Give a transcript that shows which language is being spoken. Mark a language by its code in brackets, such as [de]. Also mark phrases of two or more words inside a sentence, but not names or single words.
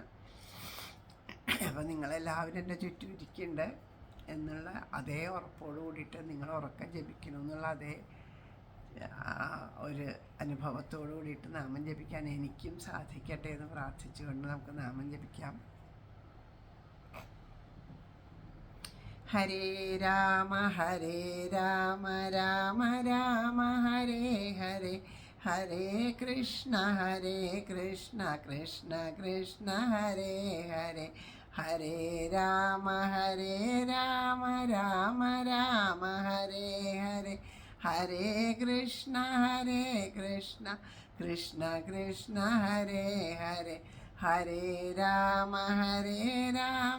[ml] അപ്പം നിങ്ങളെല്ലാവരും എൻ്റെ ചുറ്റും ഇരിക്കുന്നുണ്ട് എന്നുള്ള അതേ ഉറപ്പോട് കൂടിയിട്ട് നിങ്ങൾ ഉറക്കം ജപിക്കണമെന്നുള്ള അതേ ഒരു അനുഭവത്തോടു കൂടിയിട്ട് നാമം ജപിക്കാൻ എനിക്കും സാധിക്കട്ടെ എന്ന് പ്രാർത്ഥിച്ചുകൊണ്ട് നമുക്ക് നാമം ജപിക്കാം. [sa] ഹരേ രാമ രാമ രാമ ഹരേ ഹരേ, ഹരേ കൃഷ്ണ കൃഷ്ണ കൃഷ്ണ ഹരേ ഹരേ, ഹരേ രാമ രാമ രാമ ഹരേ ഹരേ, ഹരേ കൃഷ്ണ കൃഷ്ണ കൃഷ്ണ ഹരേ ഹരേ, ഹരേ രാമ രാമ